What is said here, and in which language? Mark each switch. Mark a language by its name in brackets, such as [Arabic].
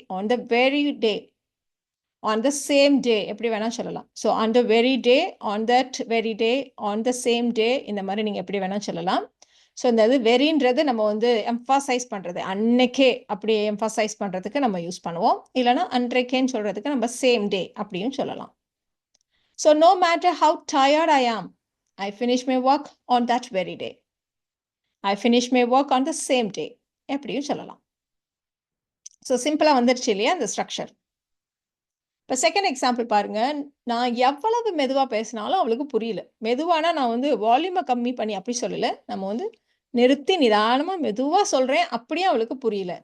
[English] On the very day. On the same day. எப்படி வேணா சொல்லலாம். So on the very day, on that very day, on the same day [Tamil] இந்த மாதிரி நீங்க எப்படி வேணா சொல்லலாம். ஸோ இந்த இது வெரின்றது நம்ம வந்து எம்ஃபாசைஸ் பண்றது. அன்னைக்கே அப்படி எம்ஃபாசைஸ் பண்றதுக்கு நம்ம யூஸ் பண்ணுவோம். இல்லைன்னா அன்றைக்கேன்னு சொல்றதுக்கு நம்ம சேம் டே அப்படியும் சொல்லலாம். [English] So no matter how tired I am, I finish my work on that very day. I finish my work on the same day. [Tamil] எப்படியும் சொல்லலாம். ஸோ சிம்பிளா வந்துருச்சு இல்லையா இந்த ஸ்ட்ரக்சர். இப்போ செகண்ட் எக்ஸாம்பிள் பாருங்க. நான் எவ்வளவு மெதுவா பேசினாலும் அவளுக்கு புரியல. மெதுவானா நான் வந்து வால்யூமை கம்மி பண்ணி அப்படி சொல்லல. நம்ம வந்து நிறுத்தி நிதானமா மெதுவா சொல்றேன். அப்படியே அவளுக்கு புரியல.